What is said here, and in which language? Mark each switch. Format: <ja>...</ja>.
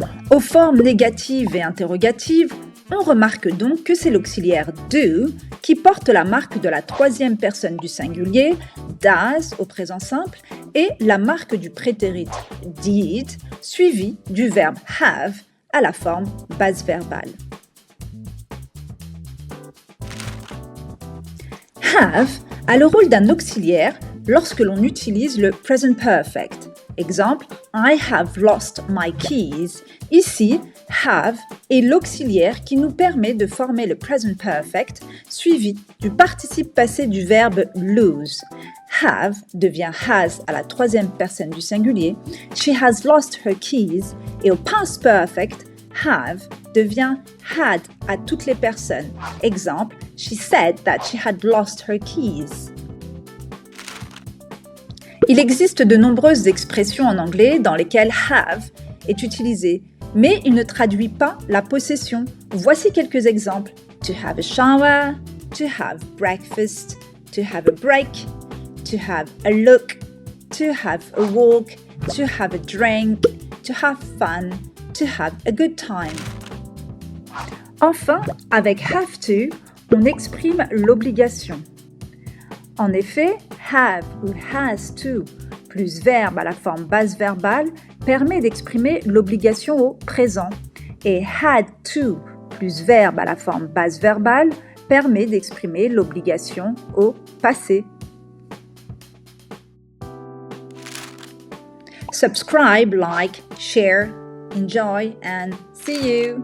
<fr>Aux formes négatives et interrogatives, on remarque donc que c'est l'auxiliaire do qui porte la marque de la troisième personne du singulier, does au présent simple, et la marque du prétérit did, suivi du verbe have à la forme base verbale. Have a le rôle d'un auxiliaire lorsque l'on utilise le present perfect.</fr> <en>Exemple, I have lost my keys.</en> <fr>Ici, have est l'auxiliaire qui nous permet de former le present perfect suivi du participe passé du verbe lose. Have devient has à la troisième personne du singulier.</fr> <en>She has lost her keys.</en> <fr>Et au past perfect, have devient had à toutes les personnes.</fr> <en>Exemple, she said that she had lost her keys.</en> <fr>Il existe de nombreuses expressions en anglais dans lesquelles have est utilisé, mais il ne traduit pas la possession. Voici quelques exemples.</fr> <en>To have a shower, to have breakfast, to have a break, to have a look, to have a walk, to have a drink, to have fun, to have a good time.</en> <fr>Enfin, avec have to, on exprime l'obligation. En effet, have ou has to plus verbe à la forme base verbale permet d'exprimer l'obligation au présent et had to plus verbe à la forme base verbale permet d'exprimer l'obligation au passé.</fr> <en>Subscribe, like, share, enjoy and see you!</en>